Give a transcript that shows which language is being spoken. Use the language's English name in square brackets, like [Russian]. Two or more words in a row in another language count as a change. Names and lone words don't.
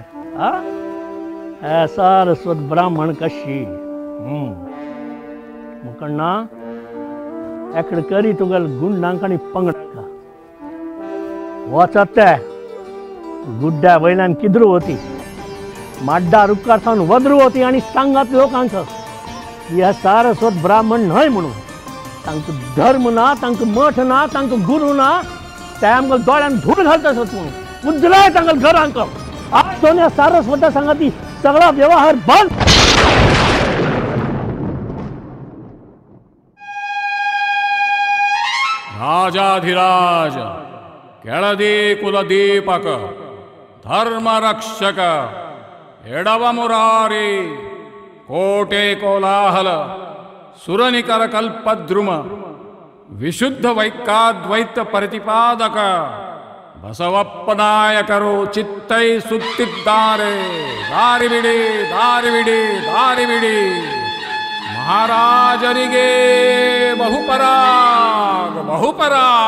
[Konkani] हे सारस्वत ब्राह्मण कशी मुकण्णा एकड करी तुगेल गुंडांक आनी पंगडांक वचत ते गुड्ड्या वयल्यान किद्रू वती माड्डा रुखार सावन वद्रू वती आनी सांगात लोकांक ह्या सारस्वत ब्राह्मण न्हय म्हणून तांकां धर्म ना, तांकां मठ ना, तांकां गुरू ना, ते आमकां दोळ्यान धूळ घालता म्हणून उजलाय तांकां घरांक. आज दोन सारस्वता सांगाती सगळा व्यवहार बंद. [Kannada] राजाधिराज केळदी कुलदीपक धर्मरक्षक एडव मुरारी कोटे कोलाहल सुरनिकर कल्पद्रुम विशुद्ध वैकाद्वैत प्रतिपादक बसवप्पनायकರು ಚಿತ್ತೈ ಸುತ್ತಿದ್ದಾರೆ ದಾರಿಬಿಡಿ ದಾರಿಬಿಡಿ ದಾರಿಬಿಡಿ ಮಹಾರಾಜರಿಗೆ ಬಹುಪರಾಗ ಬಹುಪರಾ.